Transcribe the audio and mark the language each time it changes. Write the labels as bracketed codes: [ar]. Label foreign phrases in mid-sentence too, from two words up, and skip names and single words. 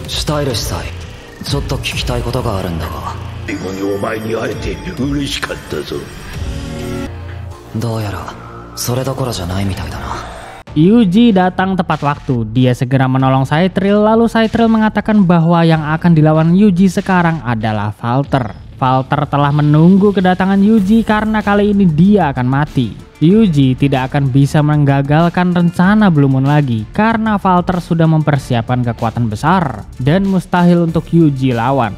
[ja] シュタイル主催、ちょっと聞きたいことがあるんだが。最後にお前に会えて嬉しかったぞ。どうやらそれどころじゃないみたいだな。 [id] Yuji datang tepat waktu. Dia segera menolong Saitril, lalu Saitril mengatakan bahwa yang akan dilawan Yuji sekarang adalah Valter. Valter telah menunggu kedatangan Yuji karena kali ini dia akan mati. Yuji tidak akan bisa menggagalkan rencana Blue Moon lagi karena Valter sudah mempersiapkan kekuatan besar dan mustahil untuk Yuji lawan.